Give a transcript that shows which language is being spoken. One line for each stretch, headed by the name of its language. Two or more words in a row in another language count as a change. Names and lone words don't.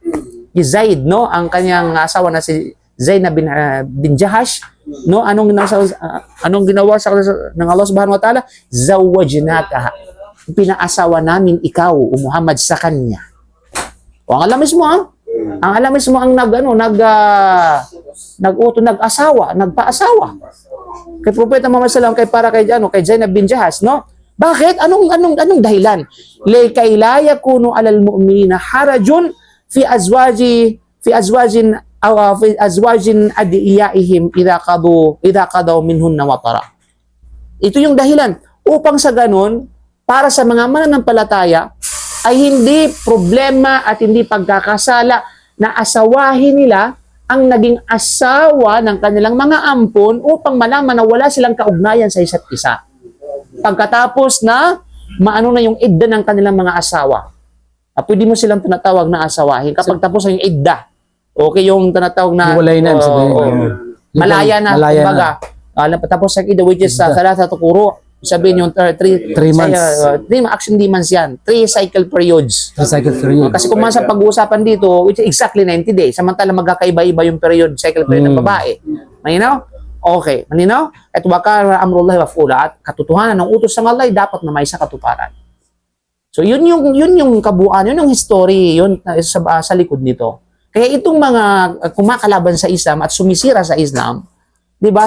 Filipino: Ni Zaid, no, ang kanyang asawa na si Zainab bin Jahash, no, anong ginawa sa ng Allah
Arabic: سبحانه وتعالى?
Filipino: Zawwajnakaha. Pinaasawa namin ikaw, o Muhammad, sa kanya. O ang alamis mo, ang nagpaasawa. Kay Propeta Muhammad
Arabic: صلى الله عليه وسلم
Filipino: kay Zainab bin Jahash, no? Bakit? Anong dahilan?
Arabic: كي لا يكون على المؤمنين حرج في أزواج أدعيائهم إذا قضوا منهن وطرا.
Filipino: Ito yung dahilan upang sa ganun para sa mga mananampalataya ay hindi problema at hindi pagkakasala na asawahin nila ang naging asawa ng kanilang mga ampon upang malaman na wala silang kaugnayan sa isa't isa. Pagkatapos na maano na yung idda ng kanilang mga asawa, pwede mo silang tinatawag na asawahin kapag tapos na yung idda. Okay, yung tinatawag na Hiwalay na, malaya na, kumbaga. Tapos ang idda,
English: which is
Arabic: ثلاثة قروء.
Filipino: Sabihin yung 3 months.
English: Actually, 3 months yan. 3 cycle periods. Cycle period.
Filipino: Kasi kung sa pag-uusapan dito,
English: which is exactly 90 days,
Filipino: samantala magkakaiba-iba yung
English: cycle period
Filipino: ng babae. Malinaw? Okay. Malinaw? At
Arabic: وكان أمر الله مفعولا.
Filipino: At katotohanan ng utos ng Allah dapat na may sa katuparan. So yun yung kabuuan, yun yung history, yun sa likod nito. Kaya itong mga kumakalaban sa Islam at sumisira sa Islam, 'di ba?